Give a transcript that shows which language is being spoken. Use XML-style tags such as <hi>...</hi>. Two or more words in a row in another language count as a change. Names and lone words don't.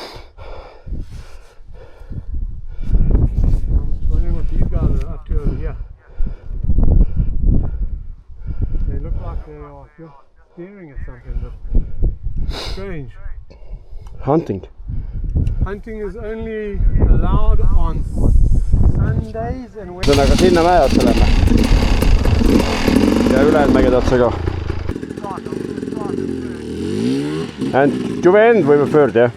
<en>I'm just wondering what these guys are up to over here. They look like they are just staring at something, but strange. Hunting. Hunting is only allowed on Sundays and Wednesdays.</en> <et>Ühesõnaga sinna mäe otsa lähme. Ja ülejäänud mägede otsa ka.</et> <en>And to the end we were third, yeah?</en>